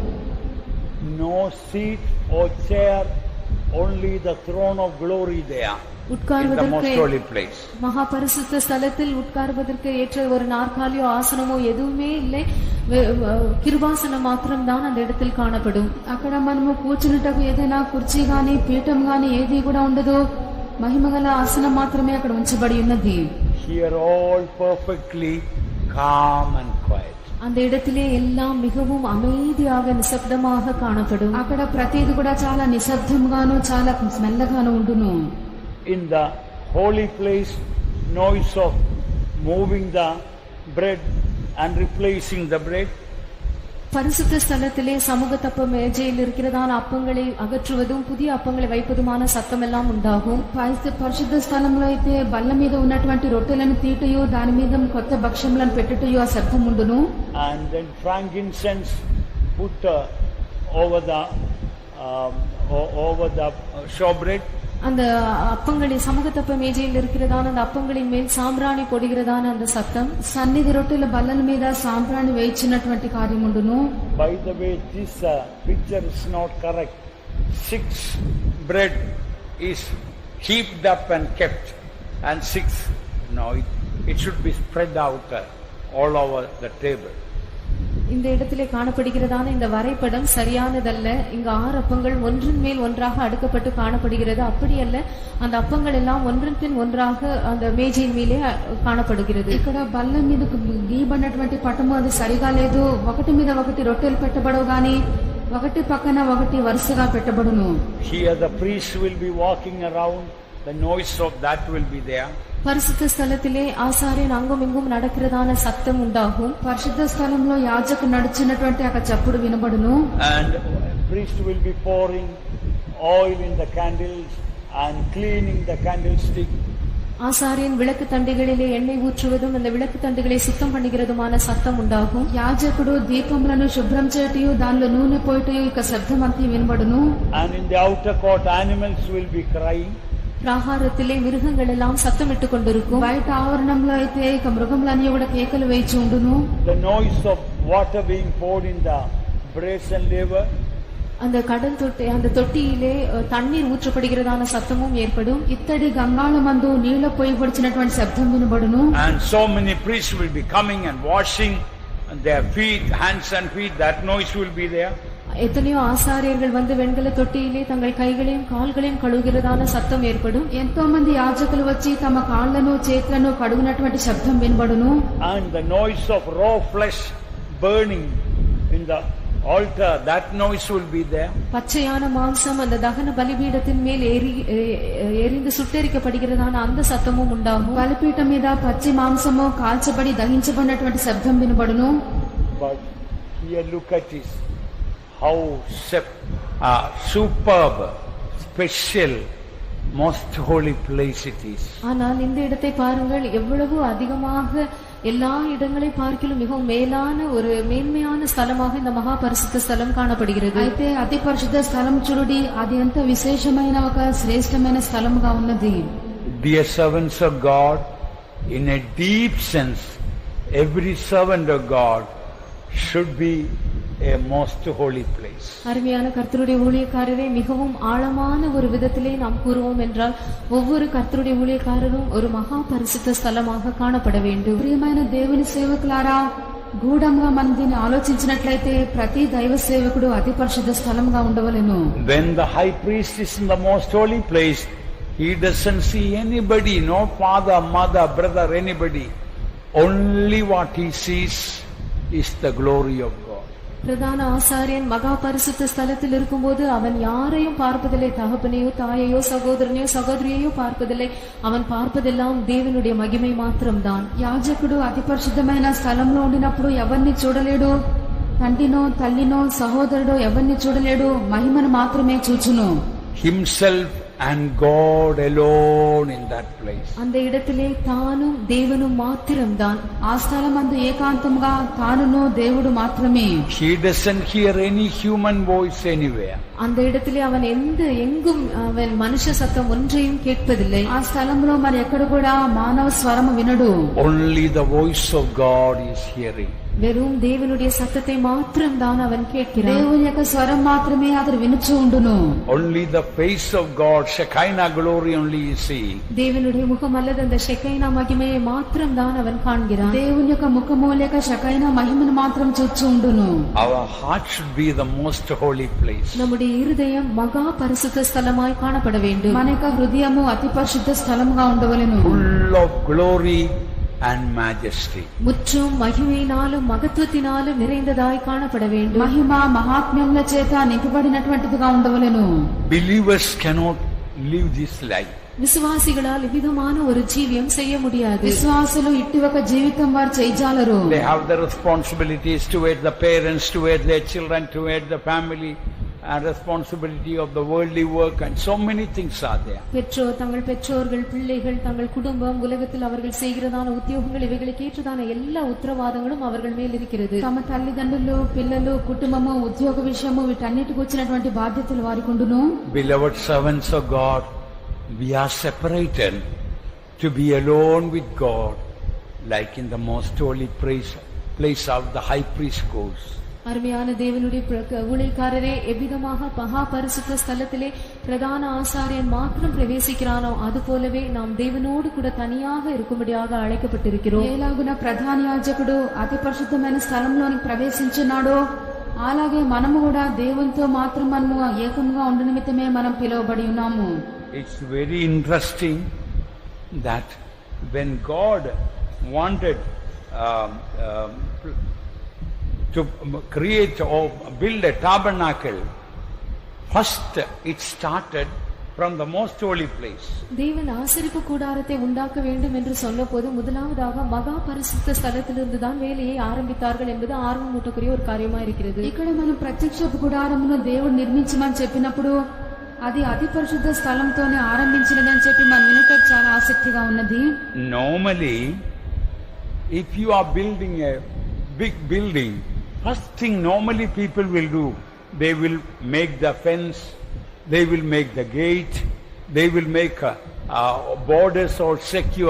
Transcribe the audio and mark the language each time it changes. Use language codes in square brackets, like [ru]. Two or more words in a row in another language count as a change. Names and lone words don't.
[en] No seat or chair, only the throne of glory there in the most holy place. [ta] மகா பரிசுத்த ஸ்தலத்தில் உட்கார்வதற்கு ஏற்ற ஒரு நாற்காலியோ ஆசனமோ எதுவுமே இல்லை, கிருபாசனம் மாத்திரம் தான் அந்த இடத்தில் காணப்படும். [te] అక్కడ మనము కూర్చున్నటకు ఏదైనా కుర్చీ గాని పీఠం గాని ఏది కూడా ఉండదు, మహిమగల ఆసనం మాత్రమే అక్కడ ఉంచబడి ఉన్నది. [en] Here all perfectly calm and quiet. [ta] அந்த இடத்திலே எல்லாம் மிகவும் அமைதியாக நிசப்தமாக காணப்படும். [te] అక్కడ ప్రతిది కూడా చాలా నిశ్శబ్దంగాను చాలా మెల్లగాను ఉండును. [en] In the holy place, noise of moving the bread and replacing the bread. [ta] பரிசுத்த ஸ்தலத்திலே சமூக தப்ப மேஜையில் இருக்கிறதான அப்பங்களை அகற்றுவதும் புதிய அப்பங்களை வைப்பதுமான சத்தம் எல்லாம் உண்டாகும். [te] పరిశుద్ధ స్థలంలో అయితే బల్ల మీద ఉన్నటువంటి రొట్టెలను తీటయో దాని మీద కొత్త భక్ష్యములను పెట్టుటయో ఆ శబ్దం ఉండును. [en] And then frankincense put over the showbread. [ta] அந்த அப்பங்களை சமூக தப்ப மேஜையில் இருக்கிறதான அந்த அப்பங்களின் மேல் சாம்பிராணி போடுகிறதான அந்த சத்தம். [te] సన్నిధి రొట్టెల బల్లల మీద సాంబ్రాణి వేయించినటువంటి కార్యం ఉండును. [en] By the way, this picture is not correct. 6 bread is heaped up and kept, and 6 it should be spread out all over the table. [ta] இந்த இடத்திலே காணப்படுகிறதான இந்த வரைபடம் சரியானதல்ல. இங்கு 6 அப்பங்கள் ஒன்றின் மேல் ஒன்றாக அடுக்கப்பட்டு காணப்படுகிறது. அப்படி அல்ல, அந்த அப்பங்கள் எல்லாம் ஒன்றின் பின் ஒன்றாக அந்த மேஜையின் மேலே காணப்படுகிறது. [te] ఇక్కడ బల్ల మీద గీయబడినటువంటి పటము అది సరిగా లేదు. ఒకటి మీద ఒకటి రొట్టెలు పెట్టబడవు గాని ఒకటి పక్కన ఒకటి వరుసగా పెట్టబడును. [en] Here the priest will be walking around, the noise of that will be there. [ta] பரிசுத்த ஸ்தலத்திலே ஆசாரியன் அங்கும் இங்கும் நடக்கிறதான சத்தம் உண்டாகும். [te] పరిశుద్ధ స్థలంలో యాజకుడు నడుచున్నటువంటి ఒక చప్పుడు వినబడును. [en] And priest will be pouring oil in the candles and cleaning the candlestick. [ta] ஆசாரியன் விளக்கு தண்டுகளிலே எண்ணெய் ஊற்றுவதும் அந்த விளக்கு தண்டுகளை சுத்தம் பண்ணுகிறதுமான சத்தம் உண்டாகும். [te] యాజకుడు దీపములను శుభ్రం చేయటయు దానిలో నూనె పోయటయు ఇక శబ్దం అంతా వినబడును. [en] And in the outer court animals will be crying. [ta] ప్రాహారத்திலே மிருகங்கள் எல்லாம் சத்தமிட்டுக் கொண்டிருக்கும். [te] బయట ఆవరణంలో అయితే ఇక మృగములన్నీ కూడా కేకలు వేచి ఉండును. [en] The noise of water being poured in the brazen laver. [ta] அந்த கடல் தொட்டி அந்த தொட்டியிலே தண்ணீர் ஊற்றப்படுகிறதான சத்தமும் ஏற்படும். [te] ఇత్తడి గంగాళమందు నీళ్ల పోయబడినటువంటి శబ్దం వినబడును. [en] And so many priests will be coming and washing their feet, hands and feet. That noise will be there. [ta] எத்தனையோ ஆசாரியர்கள் வந்து வெண்கல தொட்டியிலே தங்கள் கைகளையும் கால்களையும் கழுவுகிறதான சத்தம் ஏற்படும். [te] ఎంతో మంది యాజకులు వచ్చి తమ కాళ్లను చేతులను కడుగునటువంటి శబ్దం వినబడును. [en] And the noise of raw flesh burning in the altar, that noise will be there. [ta] பச்சையான மாംസം அந்த தகன பலிபீடத்தின் மேல் எரிந்து சுட்டெரிக்கப்படுகிறதான அந்த சத்தமும் உண்டாகும். [te] బలిపీఠం మీద పచ్చి మాంసము కాల్చబడి దహించబడినటువంటి శబ్దం వినబడును. [en] But here look at this, how superb, special, most holy place it is. [ta] ஆனால் இந்த இடத்தை பாருங்கள், எவ்வளவு அதிகமாக எல்லா இடங்களை பார்க்கிலும் மிகவும் மேலான ஒரு மேன்மையான ஸ்தலமாக இந்த மகா பரிசுத்த ஸ்தலம் காணப்படுகிறது. [te] అయితే అతి పరిశుద్ధ స్థలం చూడుడి, అది ఎంత విశేషమైన ఒక శ్రేష్టమైన స్థలముగా ఉన్నది. [en] Dear servants of God, in a deep sense, every servant of God should be a most holy place. [ta] அருமையான கர்த்தருடைய ஊழியக்காரரே, மிகவும் ஆழமான ஒரு விதத்திலே நாம் கூறுவோம் என்றால் ஒவ்வொரு கர்த்தருடைய ஊழியக்காரரும் ஒரு மகா பரிசுத்த ஸ்தலமாக காணப்பட வேண்டும். [te] ప్రియమైన దేవుని సేవకులారా, గూఢంగా మనం దీన్ని ఆలోచించినట్లయితే ప్రతి దైవ సేవకుడు అతి పరిశుద్ధ స్థలంగా ఉండవలెను. [en] When the high priest is in the most holy place, he doesn't see anybody, no father, mother, brother, anybody. Only what he sees is the glory of God. [ta] பிரதான ஆசாரியன் மகா பரிசுத்த ஸ்தலத்தில் இருக்கும்போது அவன் யாரையும் பார்ப்பதில்லை, தகப்பனையோ தாயையோ சகோதரனையோ சகோதரியையோ பார்ப்பதில்லை. அவன் பார்ப்பதெல்லாம் தேவனுடைய மகிமை மாத்திரம்தான். [te] యాజకుడు అతి పరిశుద్ధమైన స్థలంలో ఉండినప్పుడు ఎవరిని చూడలేడు, తండ్రినో తల్లినో సహోదరుడో ఎవరిని చూడలేడు, మహిమను మాత్రమే చూచును. [en] Himself and God alone in that place. [ta] அந்த இடத்திலே தானும் தேவனும் மாத்திரம்தான். [te] ఆ స్థలమందు ఏకాంతంగా తానును దేవుడు మాత్రమే. [en] He doesn't hear any human voice anywhere. [ta] அந்த இடத்திலே அவன் எங்கும் அவன் மனுஷ சத்தம் ஒன்றையும் கேட்பதில்லை. [te] ఆ స్థలంలో మరి ఎక్కడ కూడా మానవ స్వరము వినడు. [en] Only the voice of God is hearing. [ta] வெறும் தேவனுடைய சத்தத்தை மாத்திரம்தான் அவன் கேட்கிறான். [te] దేవుని యొక్క స్వరం మాత్రమే అతడు వినుచూ ఉండును. [en] Only the face of God, Shekinah glory only you see. [ta] தேவனுடைய முகம் அல்லது அந்த ஷெக்கைனா மகிமையை மாத்திரம்தான் அவன் காண்கிறான். [te] దేవుని యొక్క ముఖము లేక షకైనా మహిమను మాత్రం చూచూ ఉండును. [en] Our heart should be the most holy place. [ta] நம்முடைய இருதயம் மகா பரிசுத்த ஸ்தலமாய் காணப்பட வேண்டும். [te] మన యొక్క హృదయము అతి పరిశుద్ధ స్థలముగా ఉండవలెను. [en] Full of glory and majesty. [ta] முற்றும் மகிமையினாலும் மகத்துவத்தினாலும் நிறைந்ததாய் காணப்பட வேண்டும். [te] మహిమ మహాత్మ్యముల చేత నింపబడినటువంటిదిగా ఉండవలెను. [en] Believers cannot live this life. [ta] விசுவாசிகளால் இவ்விதமான ஒரு ஜீவியம் செய்ய முடியாது. [te] విశ్వాసులు ఇట్టి ఒక జీవితం వారు చేయజాలరు. [en] They have the responsibilities towards the parents, towards their children, towards the family, and responsibility of the worldly work, and so many things are there. [ta] தங்கள் பெற்றோர்கள், பிள்ளைகள், தங்கள் குடும்பம், உலகத்தில் அவர்கள் செய்கிறதான உத்தியோகங்கள், இவைகளுக்கு ஏற்றதான எல்லா உத்தரவாதங்களும் அவர்கள் மேல் இருக்கிறது. [te] తమ తల్లిదండ్రులు, పిల్లలు, కుటుంబము, ఉద్యోగ విషయము వీటన్నిటికి వచ్చినటువంటి బాధ్యతలు వారికి ఉండును. [en] Beloved servants of God, we are separated to be alone with God, like in the most holy place of the high priest goes. [ta] அருமையான தேவனுடைய ஊழியக்காரரே, எவ்விதமாக மகா பரிசுத்த ஸ்தலத்திலே பிரதான ஆசாரியன் மாத்திரம் பிரவேசிக்கிறானோ அது போலவே நாம் தேவனோடு கூட தனியாக இருக்கும்படியாக அழைக்கப்பட்டிருக்கிறோம். [te] ఏలాగున ప్రధాన యాజకుడు అతి పరిశుద్ధమైన స్థలంలోనికి ప్రవేశించున్నాడో అలాగే మనము కూడా దేవునితో మాత్రం మనము ఏకంగా ఉండ నిమిత్తమే మనం పిలువబడి ఉన్నాము. [en] It's very interesting that when God wanted to create or build a tabernacle, first it started from the most holy place. [ta] தேவன் ஆசரிப்பு கூடாரத்தை உண்டாக்க வேண்டும் என்று சொன்னபோது முதலாவதாக மகா பரிசுத்த ஸ்தலத்திலிருந்து தான் வேலையை ஆரம்பித்தார்கள் என்பது ஆர்வமூட்டக்கூடிய ஒரு காரியமா இருக்கிறது. [te] ఇక్కడ మనం ప్రత్యక్షపు గుడారమును దేవుడు నిర్మించమని చెప్పినప్పుడు అది అతి పరిశుద్ధ స్థలంతోనే ఆరంభించినదని చెప్పి మనం వినటకు చాలా ఆసక్తిగా ఉన్నది. [en] Normally, if you are building a big building, first thing normally people will do, they will make the fence, they will make the gate, they will make borders or secure.